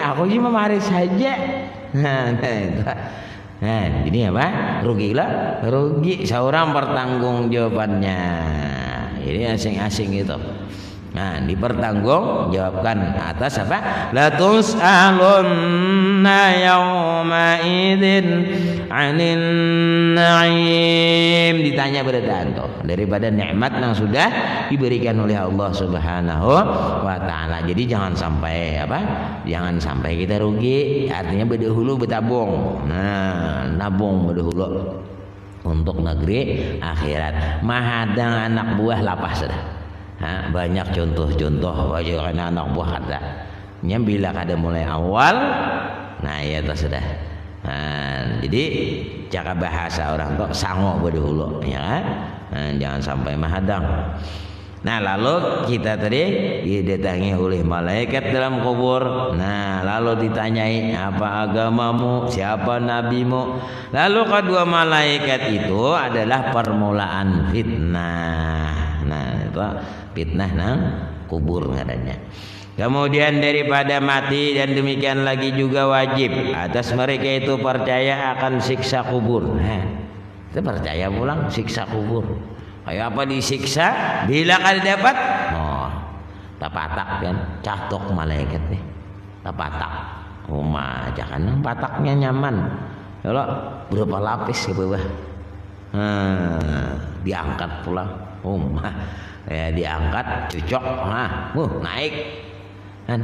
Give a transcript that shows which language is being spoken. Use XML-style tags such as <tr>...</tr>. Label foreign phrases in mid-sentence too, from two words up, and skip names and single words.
<bjn>Aku cuma mari saja. Nah, ini apa? Rugi lah, rugi. Seorang pertanggung jawabannya. Ini asing-asing itu. Nah, dipertanggung jawabkan atas apa?</bjn> <ar>لتسألن يومئذ عن النعيم.</ar> <bjn>Ditanya beritaan tuh daripada nikmat yang sudah diberikan oleh Allah</bjn> <ar>سبحانه وتعالى.</ar> <bjn>Jadi jangan sampai apa? Jangan sampai kita rugi. Artinya bedahulu betabung. Nah, nabung bedahulu untuk negeri akhirat. Mahadang anak buah lapah sudah. Banyak contoh-contoh wajah anak buah ada. Bila kada mulai awal, nah ya itu sudah. Jadi cara bahasa orang tuh sango berdahulu, ya kan? Jangan sampai mahadang. Nah, lalu kita tadi didatangi oleh malaikat dalam kubur. Nah, lalu ditanyai apa agamamu, siapa nabimu. Lalu kedua malaikat itu adalah permulaan fitnah. Nah, itu fitnah nang kubur katanya. Kemudian daripada mati dan demikian lagi juga wajib atas mereka itu percaya akan siksa kubur. Kita percaya pulang siksa kubur. Kayak apa disiksa? Bila kali dapat, oh, tapatak kan, catok malaikat nih, tapatak, rumah aja kan, pataknya nyaman. Kalau berapa lapis ke bawah, diangkat pulang, rumah, ya diangkat, cocok, nah, naik, kan.</bjn>